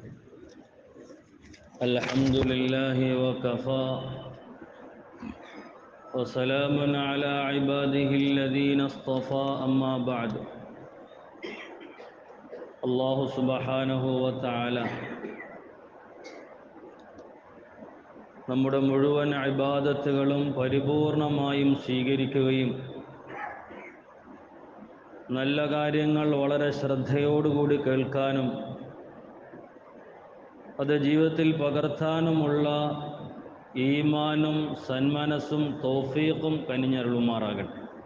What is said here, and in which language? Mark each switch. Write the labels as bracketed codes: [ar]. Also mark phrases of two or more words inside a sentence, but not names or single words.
[ar] الحمد لله وكفى وسلام على عباده الذين اصطفى أما بعد. الله سبحانه وتعالى [ml] നമ്മുടെ മുഴുവൻ ഇബാദത്തുകളും പരിപൂർണമായും സ്വീകരിക്കുകയും നല്ല കാര്യങ്ങൾ വളരെ ശ്രദ്ധയോടുകൂടി കേൾക്കാനും അത് ജീവിതത്തിൽ പകർത്താനുമുള്ള ഈമാനും സന്മനസ്സും തൗഫീഖും കനിഞ്ഞരുളുമാറാകട്ടെ.